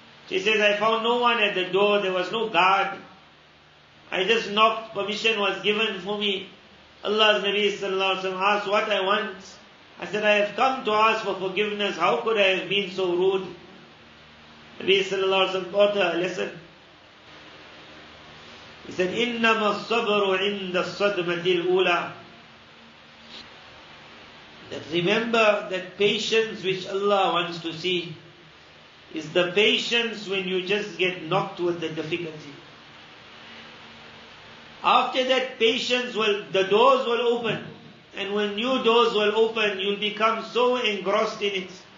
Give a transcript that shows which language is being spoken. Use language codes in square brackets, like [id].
[en] She says, I found no one at the door. There was no guard. I just knocked. Permission was given for me. Allah's Nabi sallallahu alayhi wa sallam asked what I want. I said, I have come to ask for forgiveness. How could I have been so rude? Nabi sallallahu alayhi wa sallam taught her a lesson. [ar] He said, إِنَّمَا الصَّبْرُ عِنْدَ الصَّدْمَةِ الْأُولَى. [en] That remember that patience which Allah wants to see is the patience when you just get knocked with the difficulty. After that patience the doors will open. And when new doors will open, you'll become so engrossed in it.